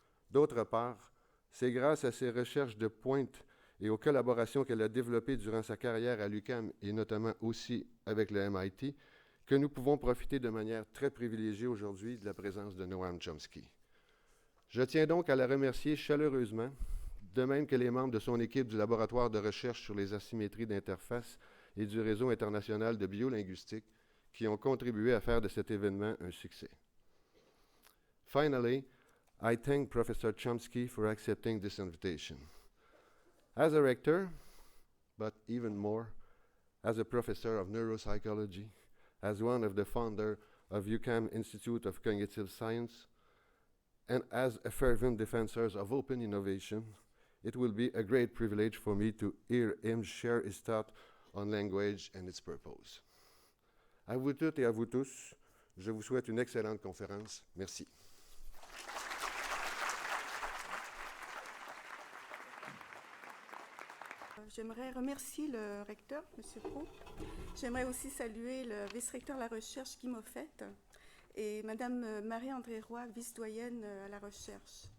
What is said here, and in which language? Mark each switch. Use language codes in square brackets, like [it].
[fr] D'autre part, c'est grâce à ses recherches de pointe et aux collaborations qu'elle a développées durant sa carrière à l'UQAM et notamment aussi avec le MIT que nous pouvons profiter de manière très privilégiée aujourd'hui de la présence de Noam Chomsky. Je tiens donc à la remercier chaleureusement, de même que les membres de son équipe du Laboratoire de recherche sur les asymétries d'interface et du Réseau international de biolinguistique qui ont contribué à faire de cet événement un succès. [en] Finally, I thank Professor Chomsky for accepting this invitation. As a rector, but even more, as a professor of neuropsychology, as one of the founders of UQAM Institute of Cognitive Science, and as a fervent defensor of open innovation, it will be a great privilege for me to hear him share his thought on language and its purpose. [fr] À vous toutes et à vous tous, je vous souhaite une excellente conférence. Merci. J'aimerais remercier le recteur, M. Pro. J'aimerais aussi saluer le vice-recteur de la recherche, Guy Moffett, et Mme Marie-André Roy, vice-doyenne à la recherche.